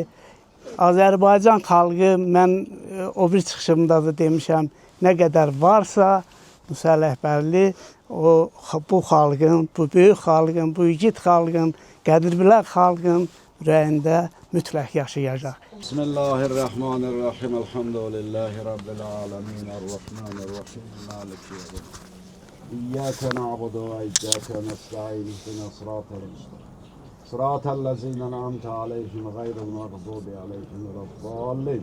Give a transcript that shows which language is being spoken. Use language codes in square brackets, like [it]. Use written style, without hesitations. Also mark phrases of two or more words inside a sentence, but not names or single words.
[az] Azərbaycan xalqı, mən o bir çıxışımda da demişəm, nə qədər varsa Musa rəhbərli bu xalqın, bu böyük xalqın, bu igid xalqın, qədirbilək xalqın ürəyində mütləq yaşayacaq. [ar] بسم الله الرحمن الرحيم. الحمد لله رب العالمين. الرحمن الرحيم. مالك يوم الدين. إياك نعبد وإياك نستعين. اهدنا الصراط المستقيم. صراط الذين أنعمت عليهم غير المغضوب عليهم ولا الضالين.